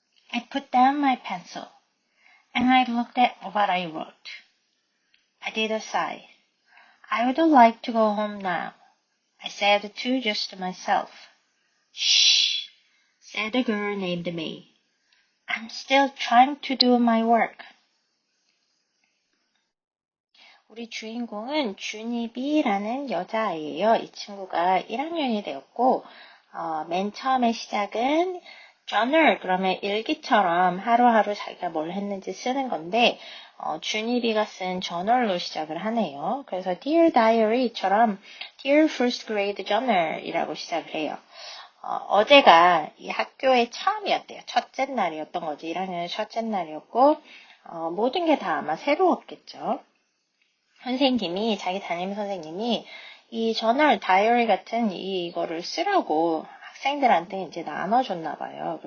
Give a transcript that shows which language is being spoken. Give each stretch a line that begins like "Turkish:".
English: I put down my pencil, and I looked at what I wrote. I did a sigh. I would like to go home now, I said to just myself. Shh, said a girl named May. I'm still trying to do my work.
Korean: 우리 주인공은 주니비라는 여자아이예요. 이 친구가 1학년이 되었고 맨 처음에 시작은 journal, 그러면 일기처럼 하루하루 자기가 뭘 했는지 쓰는 건데 주니비가 쓴 저널로 시작을 하네요. 그래서 Dear Diary처럼 Dear First Grade Journal이라고 시작을 해요. 어제가 이 학교의 처음이었대요. 첫째 날이었던 거죠. 1학년의 첫째 날이었고 모든 게 다 아마 새로웠겠죠. 선생님이, 자기 담임 선생님이 이 저널, 다이어리 같은 이거를 쓰라고 학생들한테 이제 나눠줬나 봐요.